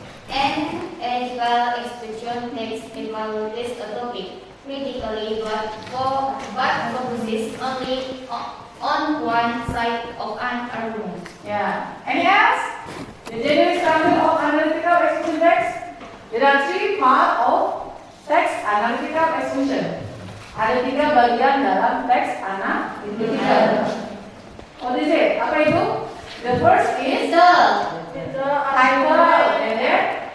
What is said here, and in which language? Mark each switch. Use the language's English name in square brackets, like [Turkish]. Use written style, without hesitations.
[English] Analytical exposition takes evaluates a topic critically, but focuses only on one side of an argument. Yeah. Any else? The generic structure of analytical exposition text. There are three parts of text analytical exposition. [Indonesian] Ada 3 bagian dalam teks analytical. [English] What is it? [Indonesian] Apa itu? [English] The first is the title, and then